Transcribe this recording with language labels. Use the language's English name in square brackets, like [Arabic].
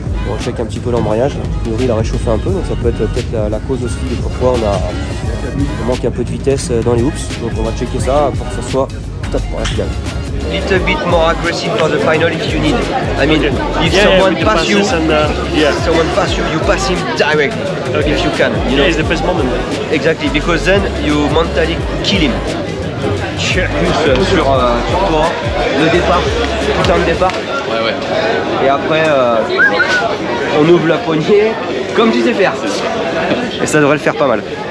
[French] On check un petit peu l'embrayage. A priori, il a réchauffé un peu, donc ça peut être peut-être la cause aussi de pourquoi on manque un peu de vitesse dans les hoops. Donc on va checker ça pour que ça soit top pour la finale. [English] Little bit more aggressive for the final if you need. I mean, if someone pass you, someone pass you, you pass him directly if you can. You know? It's the best moment. Exactly, because then you mentally kill him. [French] Plus sur toi, le départ, putain de départ. Ouais. Et après, on ouvre la poignée comme tu sais faire. Et ça devrait le faire pas mal.